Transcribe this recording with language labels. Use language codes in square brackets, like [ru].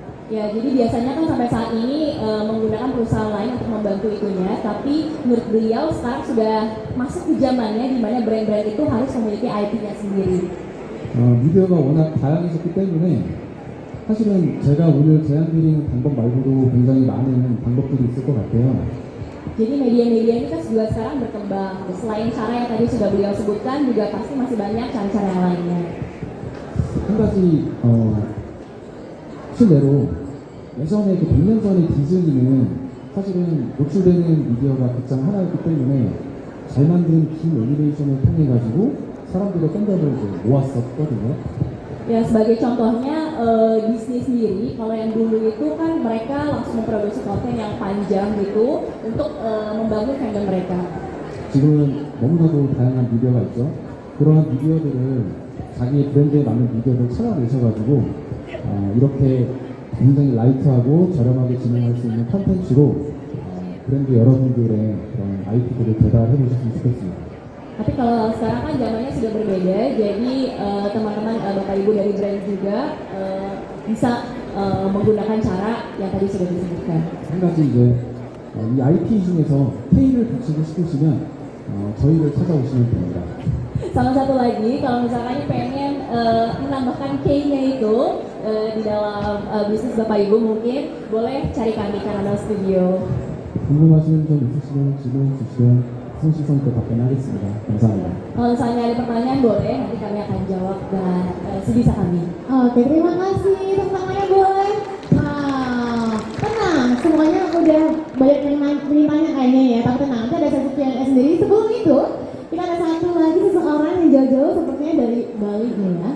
[id] Ya, jadi biasanya kan sampai saat ini menggunakan perusahaan lain untuk membantu itunya, tapi menurut beliau sekarang sudah masuk ke zamannya di mana brand-brand itu harus memiliki IP-nya sendiri. [ko] 미디어가 워낙 다양해졌기 때문에 사실은 제가 오늘 제안드리는 방법 말고도 굉장히 많은 방법들이 있을 것 같아요. [id] Jadi media-media ini kan juga sekarang berkembang. Selain cara yang tadi sudah beliau sebutkan, juga pasti masih banyak cara-cara yang lainnya. [ko] 한 가지 실례로 예전에 그 100년 전에 디즈니는 사실은 노출되는 미디어가 극장 하나였기 때문에 잘 만든 긴 애니메이션을 통해 가지고 사람들의 팬덤을 이제 모았었거든요. [id] Ya, sebagai contohnya Disney sendiri, kalau yang dulu itu kan mereka langsung memproduksi konten yang panjang gitu untuk membangun fandom mereka. [ko] 지금은 너무나도 다양한 미디어가 있죠. 그러한 미디어들을 자기 브랜드에 맞는 미디어를 찾아내셔가지고 이렇게 굉장히 라이트하고 저렴하게 진행할 수 있는 컨텐츠로 브랜드 여러분들의 그런 IP들을 배달해 보셨으면 좋겠습니다. [id] Tapi kalau sekarang kan zamannya sudah berbeda, jadi teman-teman Bapak Ibu dari brand juga bisa menggunakan cara yang tadi sudah disebutkan. [ko] 한 가지 이제 이 IP 중에서 K를 붙이고 싶으시면 저희를 찾아오시면 됩니다. [id] Sama satu lagi, kalau misalkan pengen menambahkan K-nya itu di dalam bisnis Bapak Ibu, mungkin boleh cari kami Caramel Studio. [ko] 궁금하신 점 있으시면 질문 주시면 성실성있게 답변하겠습니다. 감사합니다. [id] Kalau misalnya ada pertanyaan boleh, nanti kami akan jawab dan sebisa kami. Oke, terima kasih. Tepuk tangannya boleh. Nah, tenang. Semuanya udah banyak yang nanya kayaknya ya. Tapi tenang, nanti ada sesi Q&A sendiri. Sebelum itu, kita ada satu lagi seseorang yang jauh-jauh sepertinya dari Bali nih ya.